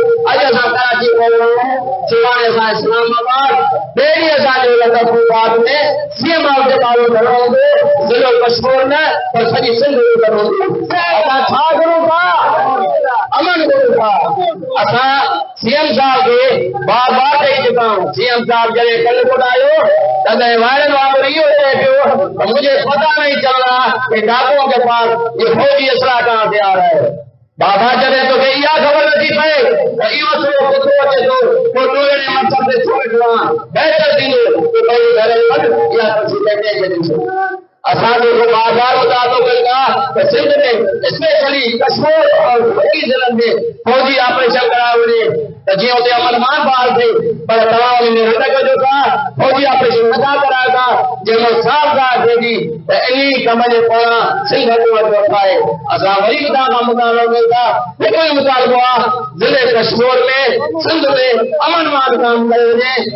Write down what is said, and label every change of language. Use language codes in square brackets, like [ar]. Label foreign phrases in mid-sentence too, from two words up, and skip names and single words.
[sd] अॼु असां कराची पहुता आहियूं, सुभाणे असां इस्लामाबाद, ॿिए ॾींहुं असांजो लखनऊ में CM हाउस जे ॿाहिरि धरणो हूंदो। ज़िलो कश्मीर न पर सॼी सिंध जो धरणो हूंदो। असां छा करूं था? अमन करूं था। असां CM साहब खे बार बार चई चुका आहियूं। CM साहब जॾहिं कंदकोट आयो तॾहिं वायरनि वांगुरु इहो चए पियो त [hi] मुझे पता नहीं चल रहा कि डाकुओं के पास ये फौजी असला कहाँ से आ रहा है। [sd] बाबा जॾहिं तोखे इहा ख़बर नथी पए त इहो सॼो केतिरो अचे थो, पोइ तोड़े मक़सद ते छो वेठो आहे। बहितर थींदो कि भई घर वञ इहा तस्वीर कंहिंखे ॾिसो। असां जेको बार बार मुतालबो कयूं था त सिंध में स्पेशली कश्मीर और बाक़ी ज़िलनि में फौजी ऑपरेशन करायो वञे त जीअं उते अमन मान बहाल थिए, पर तव्हां उन में रद कजो था, फौजी ऑपरेशन नथा करायो था, जंहिंमें साफ़ ॻाल्हि थिए थी त इन कम जे पोयां सिंध हुकूमत जो आहे। असां वरी बि तव्हां खां मुतालबो कयूं था, हिकु ई मुतालबो आहे ज़िले कश्मीर में सिंध में अमन मान काम करे वञे।